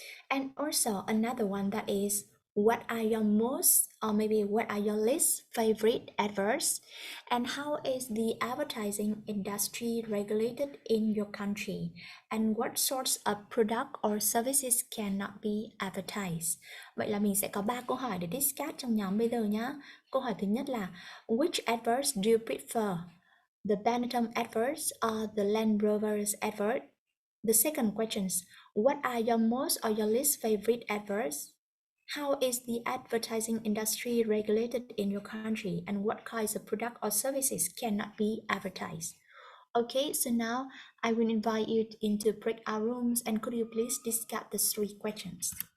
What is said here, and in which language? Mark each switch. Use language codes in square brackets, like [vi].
[en] And also another one, that is, what are your most, or maybe what are your least favorite adverts, and how is the advertising industry regulated in your country, and what sorts of product or services cannot be advertised. [vi] Vậy là mình sẽ có 3 câu hỏi để discuss trong nhóm bây giờ nhá. Câu hỏi thứ nhất là, [en] which adverts do you prefer? The Benetton adverts or the Land Rover's advert? The second question is, what are your most or your least favorite adverts? How is the advertising industry regulated in your country, and what kinds of product or services cannot be advertised? Okay, so now I will invite you into breakout rooms, and could you please discuss the 3 questions?